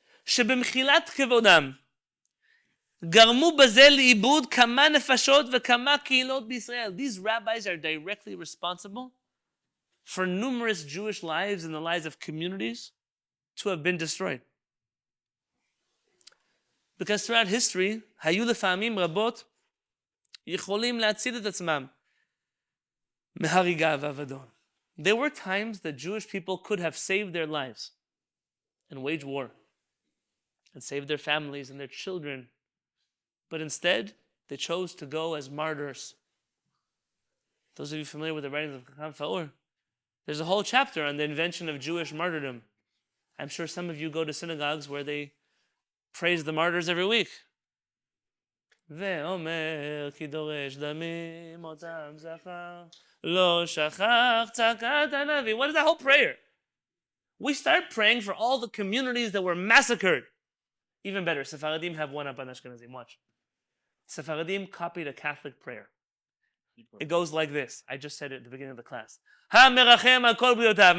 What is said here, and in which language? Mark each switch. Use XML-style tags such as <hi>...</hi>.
<he>שבמחילת כבודם גרמו בזה לאיבוד כמה נפשות וכמה קהילות בישראל.</he> <en>These rabbis are directly responsible for numerous Jewish lives and the lives of communities to have been destroyed. Because throughout history,</en> <he>היו לפעמים רבות יכולים להציל את עצמם מהריגה ואבדון.</he> <en>There were times that Jewish people could have saved their lives and waged war and saved their families and their children. But instead, they chose to go as martyrs. Those of you familiar with the writings of Chacham Faur, there's a whole chapter on the invention of Jewish martyrdom. I'm sure some of you go to synagogues where they praise the martyrs every week.</en> <he>ואומר כי דורש דמים אותם זכר לא שכח צעקת הנביא.</he> <en>What is that whole prayer? We start praying for all the communities that were massacred. Even better, Sephardim have one up on Ashkenazim. Watch. Sephardim copied a Catholic prayer. It goes like this. I just said it at the beginning of the class.</en> <he>Ha-merachem al-kol briotav.</he>